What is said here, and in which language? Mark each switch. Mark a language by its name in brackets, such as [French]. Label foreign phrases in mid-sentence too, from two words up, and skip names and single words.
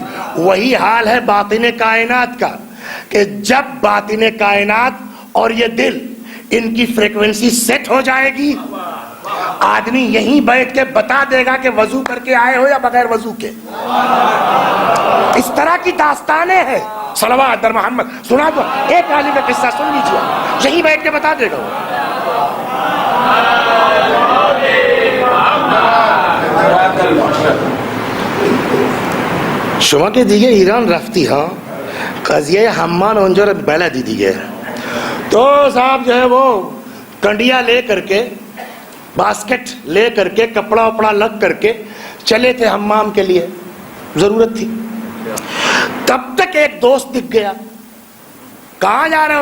[Urdu] وہی حال ہے باطن کائنات کا، کہ جب باطن کائنات اور یہ دل، ان کی فریکوینسی سیٹ ہو جائے گی، آدمی یہیں بیٹھ کے بتا دے گا کہ وضو کر کے آئے ہو یا بغیر وضو کے۔ اس طرح کی داستانیں ہیں۔ صلوات در محمد سنا دو، ایک عالم کا قصہ سن لیجیے، یہیں بیٹھ کے بتا دے گا۔ [Persian] شما کے دیگه ایران رفتی ها، قضیه حمان اونجا رو بلدی دیگه، [Urdu] تو صاحب جو ہے وہ کنڈیا لے کر کے، باسکٹ لے کر کے، کپڑا وپڑا لگ کر کے چلے تھے حمام کے لیے، ضرورت تھی۔ تب تک ایک دوست دکھ گیا، کہاں جا رہے ہو؟